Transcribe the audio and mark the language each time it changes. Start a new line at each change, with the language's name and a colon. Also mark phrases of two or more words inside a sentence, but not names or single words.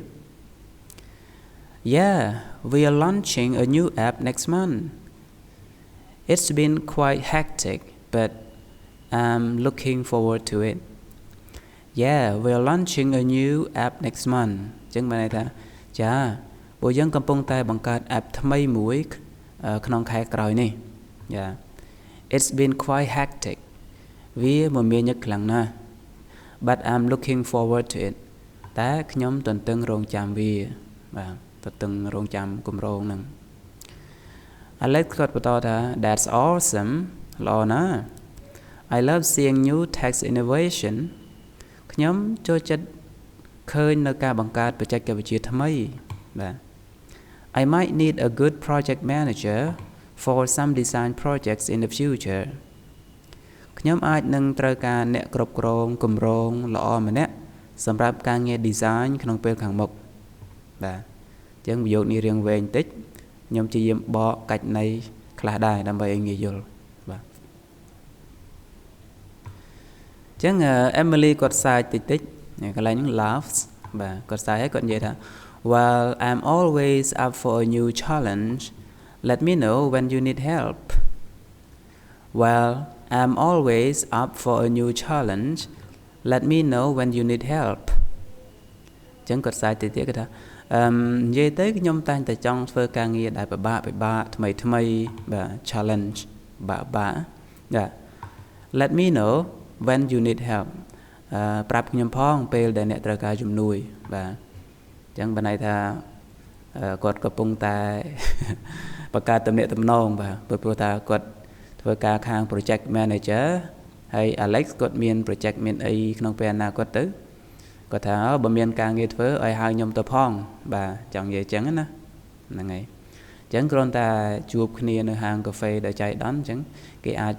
English: Yeah we are launching a new app next month It's been quite hectic but I'm looking forward to it Yeah we are launching a new app next month
Khmer: ចឹងបានន័យថាចាពួកយើងកំពុងតែបង្កើត app ថ្មី មួយក្នុងខែក្រោយនេះ
English: Yeah It's been quite hectic
Khmer: វាមមាញឹកខ្លាំងណាស់
English: But I'm looking forward to it
Khmer: តែខ្ញុំទន្ទឹងរង់ចាំវា បាទទន្ទឹងរង់ចាំគម្រោងហ្នឹង Alex គាត់បន្តថា
English: That's awesome
Khmer: ល្អណាស់
English: I love seeing new tech innovation
Khmer: ខ្ញុំចូលចិត្តឃើញនៅការបង្កើតបច្ចេកវិទ្យាថ្មីបាទ
English: I might need a good project manager for some design projects in the future
Khmer: ខ្ញុំអាចនឹងត្រូវការអ្នកគ្រប់គ្រងគម្រោងល្អម្នាក់សម្រាប់ការងារ design ក្នុងពេលខាងមុខបាទអញ្ចឹងប្រយោគនេះរៀងវែងតិចខ្ញុំព្យាយាមបកកាច់ន័យខ្លះដែរដើម្បីឲ្យងាយយល់បាទ អញ្ចឹង Emily គាត់សាយតិចកន្លែងហ្នឹង laughs បាទគាត់សាយហើយគាត់និយាយថា
English: Well I'm always up for a new challenge let me know when you need help Well I'm always up for a new challenge let me know when you need help
Khmer: អញ្ចឹងគាត់សាយតិចទៀតគាត់ថានិយាយទៅខ្ញុំតែងតែចង់ធ្វើការងារដែលពិបាកថ្មីបាទ challenge បាក់បាទ
English: Let me know when you need help
Khmer: ប្រាប់ខ្ញុំផងពេលដែលអ្នកត្រូវការជំនួយបាទអញ្ចឹងបានន័យ ថាគាត់កំពុងតែបង្កើតទំនាក់ទំនងបាទព្រោះថាគាត់ធ្វើការខាង
English: project manager
Khmer: ហើយ Alex គាត់មាន project មានអីក្នុងពេលអនាគតទៅគាត់ថាបើមានការងារធ្វើឲ្យហៅខ្ញុំទៅផងបាទចង់និយាយអញ្ចឹងណាហ្នឹងហើយអញ្ចឹងគ្រាន់តែជួបគ្នានៅហាងកាហ្វេដែលចៃដន្យអញ្ចឹងគេអាច